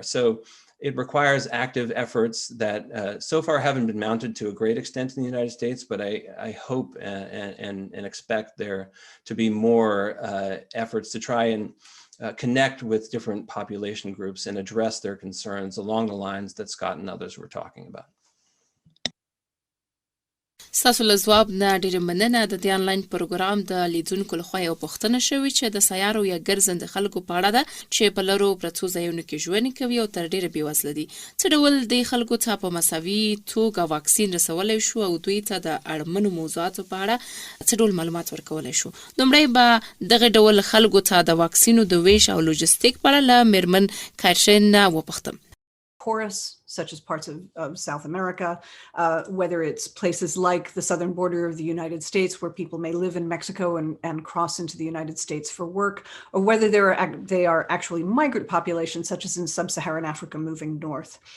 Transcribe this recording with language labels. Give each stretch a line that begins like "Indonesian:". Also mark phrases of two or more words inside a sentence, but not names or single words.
English: So it requires active efforts that so far haven't been mounted to a great extent in the United States, but I hope and expect there to be more efforts to try and connect with different population groups and address their concerns along the lines that Scott and others were talking about.
Pashto: ستاسو له ځواب نه ډېره مننه. د دې آنلاین پروګرام د لیدونکو لخوا یو پوښتنه شوې چې د سیارو یا ګرځنده خلکو په اړه ده چې په لرو پرتو ځایونو کې ژوند کوي او تر ډېره بېوزله دي. څه ډول دې خلکو ته په مساوي توګه واکسین رسولی شو او دوی ته د اړمنو موضوعاتو په اړه څه ډول معلومات ورکولی شو؟ لومړی به دغه ډول خلکو ته د واکسینو د ویش او لوجستیک په اړه له میرمن کاترین نه وپوښتم.
English: Porous, such as parts of South America, whether it's places like the southern border of the United States where people may live in Mexico and cross into the United States for work, or whether they are actually migrant populations, such as in sub-Saharan Africa moving north.